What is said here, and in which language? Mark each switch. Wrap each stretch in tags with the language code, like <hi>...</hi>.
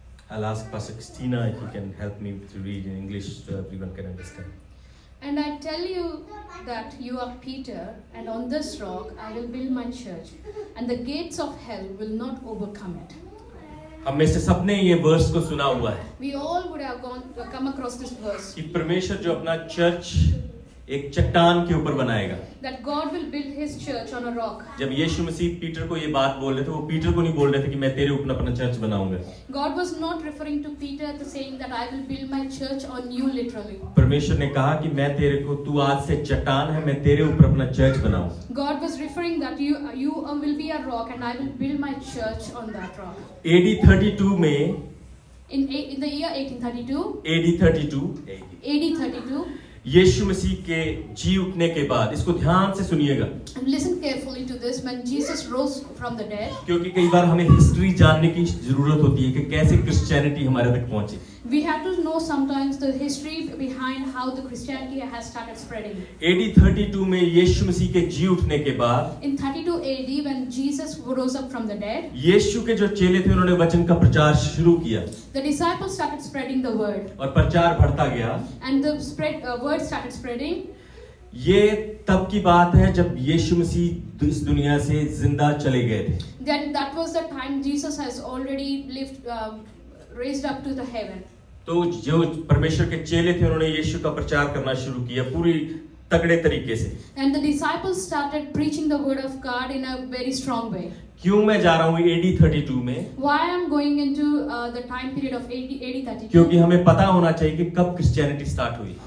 <en>I'll ask Pastor Christina if you can help me to read in English so everyone can understand. And I tell you that you are Peter, and on this rock I will build my church, and the gates of hell will not overcome it.</en> <hi>हम में से सबने ये verse को सुना हुआ है</hi> <en>We all would have come across this verse,</en> <hi>कि परमेश्वर जो अपना चर्च एक चट्टान के ऊपर बनाएगा।</hi> <en>that God will build His church on a rock.</en> <hi>जब यीशु मसीह पीटर को ये बात बोल रहे थे, वो पीटर को नहीं बोल रहे थे कि मैं तेरे ऊपर अपना चर्च बनाऊंगा।</hi> <en>God was not referring to Peter to saying that I will build my church on you literally.</en> <hi>परमेश्वर ने कहा कि मैं तेरे को, तू आज से चट्टान है, मैं तेरे ऊपर अपना चर्च बनाऊं।</hi> <en>God was referring that you will be a rock, and I will build my church on that rock.</en> <hi>AD 32 में,</hi> <en>In the year 1832, AD 32 AD 32,</en> <hi>यीशु मसीह के जी उठने के बाद, इसको ध्यान से सुनिएगा,</hi> <en>and listen carefully to this, when Jesus rose from the dead,</en> <hi>क्योंकि कई बार हमें हिस्ट्री जानने की जरूरत होती है कि कैसे क्रिश्चियनिटी हमारे तक पहुंची।</hi> <en>we have to know sometimes the history behind how the Christianity has started spreading.</en> <hi>AD 32 में यीशु मसीह के जी उठने के बाद,</hi> <en>In 32 AD, when Jesus rose up from the dead,</en> <hi>यीशु के जो चेले थे उन्होंने वचन का प्रचार शुरू किया</hi> <en>the disciples started spreading the word,</en> <hi>और प्रचार बढ़ता गया।</hi> <en>and the word started spreading.</en> <hi>ये तब की बात है जब यीशु मसीह इस दुनिया से जिंदा चले गए थे।</hi> <en>Then that was the time Jesus has already raised up to the heaven.</en> <hi>तो जो परमेश्वर के चेले थे उन्होंने यीशु का प्रचार करना शुरू किया पूरी तगड़े तरीके से।</hi> <en>And the disciples started preaching the word of God in a very strong way.</en> <hi>क्यों मैं जा रहा हूँ AD 32 में?</hi> <en>Why I am going into the time period of AD 32?</en> <hi>क्योंकि हमें पता होना चाहिए कि कब क्रिश्चियनिटी स्टार्ट हुई,</hi>